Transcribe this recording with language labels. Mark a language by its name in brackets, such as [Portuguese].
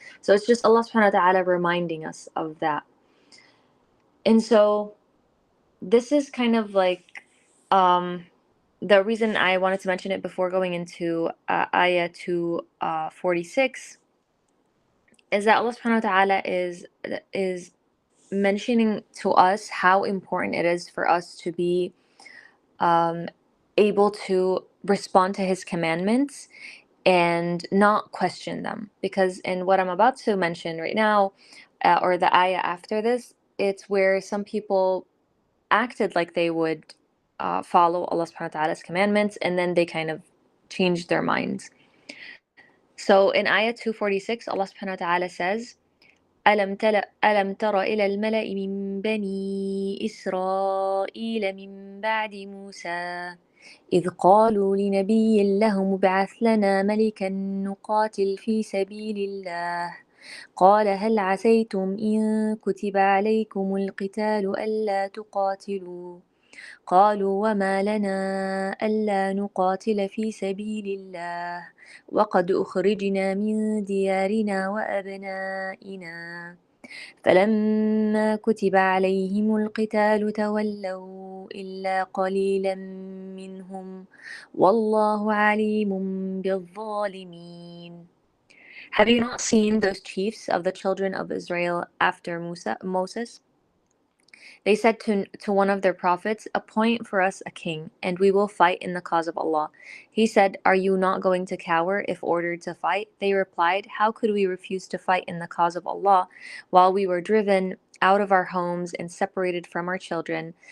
[English] So it's just Allah subhanahu wa ta'ala reminding us of that. And so this is kind of like the reason I wanted to mention it before going into ayah 246 is that Allah subhanahu wa ta'ala is mentioning to us how important it is for us to be able to respond to His commandments and not question them. Because in what I'm about to mention right now, or the ayah after this, it's where some people acted like they would follow Allah subhanahu wa ta'ala's commandments, and then they kind of changed their minds. So in Ayah 246, Allah subhanahu wa ta'ala says, [Arabic] ألم تر إلى الملأ من بني إسرائيل من بعد موسى إذ قالوا لنبي له ابعث لنا ملكا نقاتل في سبيل الله قال هل عسيتم إن كتب عليكم القتال ألا تقاتلوا قالوا وما لنا ألا نقاتل في سبيل الله وقد أخرجنا من ديارنا وأبنائنا فلما كتب عليهم القتال تولوا إلا قليلا منهم والله عليم بالظالمين. [English] Have you not seen those chiefs of the children of Israel after Moses? They said to one of their prophets, appoint for us a king, and we will fight in the cause of Allah. He said, are you not going to cower if ordered to fight? They replied, how could we refuse to fight in the cause of Allah while we were driven out of our homes and separated from our children?